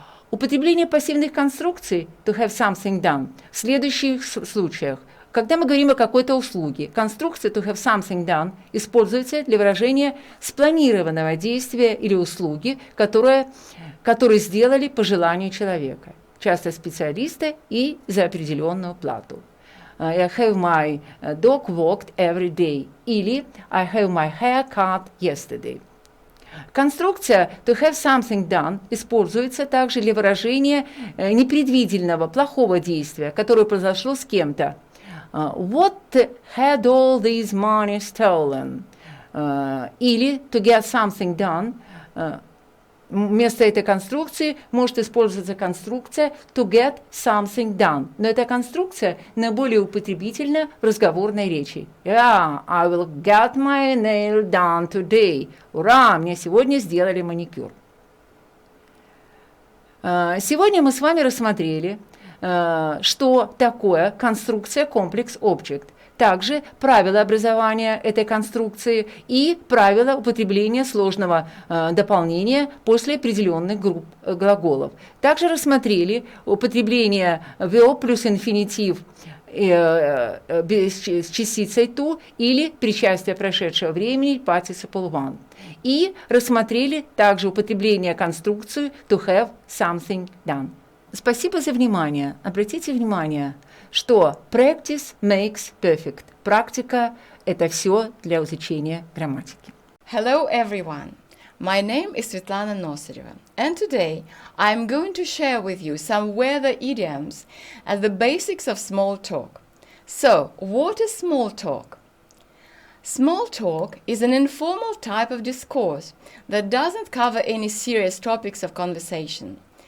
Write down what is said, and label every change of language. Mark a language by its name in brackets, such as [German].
[Russian] Употребление пассивных конструкций to have something done в следующих случаях. Когда мы говорим о какой-то услуге, конструкция to have something done используется для выражения спланированного действия или услуги, которые сделали по желанию человека, часто специалисты и за определенную плату. [English] I have my dog walked every day или I have my hair cut yesterday. [Russian] Конструкция to have something done используется также для выражения непредвиденного, плохого действия, которое произошло с кем-то. [English] What had all this money stolen? Или to get something done [Russian] вместо этой конструкции может использоваться конструкция to get something done. Но эта конструкция наиболее употребительна в разговорной речи. [English] Yeah, I will get my nail done today. [Russian] Ура, мне сегодня сделали маникюр. Сегодня мы с вами рассмотрели, что такое конструкция комплекс-объект. Также правила образования этой конструкции и правила употребления сложного дополнения после определенных групп глаголов. Также рассмотрели употребление verb плюс инфинитив с частицей to или причастие прошедшего времени participle one. И рассмотрели также употребление конструкции to have something done. Спасибо за внимание. Обратите внимание, что [English] practice makes perfect. [Russian] Практика – это все для изучения грамматики. [English] Hello everyone. My name is Svetlana Nosareva, and today I'm going to share with you some weather idioms and the basics of small talk. So, what is small talk? Small talk is an informal type of discourse that doesn't cover any serious topics of conversation.